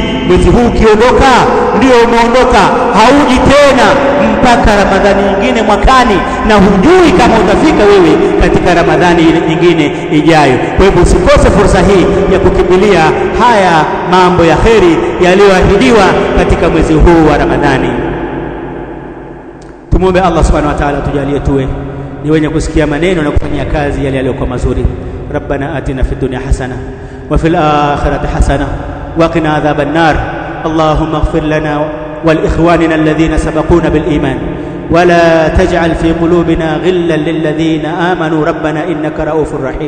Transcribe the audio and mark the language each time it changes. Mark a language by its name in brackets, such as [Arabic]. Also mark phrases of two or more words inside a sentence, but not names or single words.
[Swahili] Mwezi huu ukiondoka ndio umeondoka, hauji tena mpaka Ramadhani nyingine mwakani, na hujui kama utafika wewe katika Ramadhani nyingine ijayo. Kwa hivyo usikose fursa hii ya kukimbilia haya mambo ya kheri yaliyoahidiwa katika mwezi huu wa Ramadhani. Tumuombe Allah [Arabic] سبحانه وتعالى [Swahili] tujalie tuwe ni wenye kusikia maneno na kufanyia kazi yale yaliyokuwa mazuri. [Arabic] ربنا آتنا في الدنيا حسنة وفي الآخرة حسنة وقنا عذاب النار. اللهم اغفر لنا ولإخواننا الذين سبقونا بالإيمان ولا تجعل في قلوبنا غلا للذين آمنوا ربنا إنك رءوف رحيم.